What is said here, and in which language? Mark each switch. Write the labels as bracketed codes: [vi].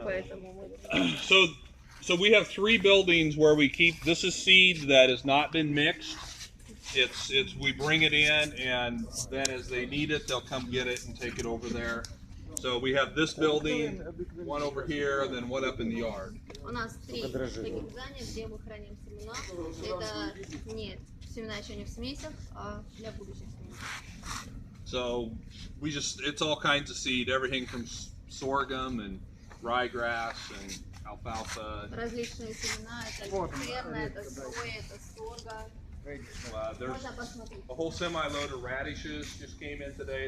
[ru] поэтому мы- [en] So we have 3 buildings where we keep. This is seed that has not been mixed. It's we bring it in and then as they need it, they'll come get it and take it over there. So we have this building, one over here, then one up in the yard. [ru] У нас 3 таких здания, где мы храним семена. Это не семена еще не в смесях, а для будущих смесей. So it's all kinds of seed, everything from sorghum and ryegrass and alfalfa. Различные семена, это люцерна, это соя, это сорга. [en] There's [ru] Можно посмотреть. [en] a whole semi-load of radishes just came in today.